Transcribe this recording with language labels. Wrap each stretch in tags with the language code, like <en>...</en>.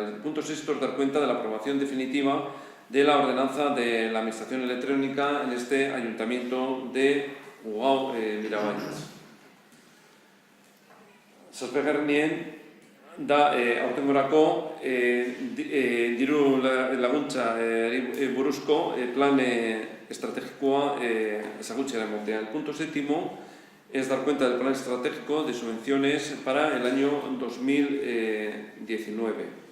<es>El punto sexto es dar cuenta de la aprobación definitiva de la ordenanza de la administración electrónica en este ayuntamiento de Ugao Mirabañez.</es> <eu>Zazpegarrenien da aurtengorako diru laguntza buruzko plan estrategikoa ezagutzera emotea.</eu> <es>El punto séptimo es dar cuenta del plan estratégico de subvenciones para el año 2019.</es>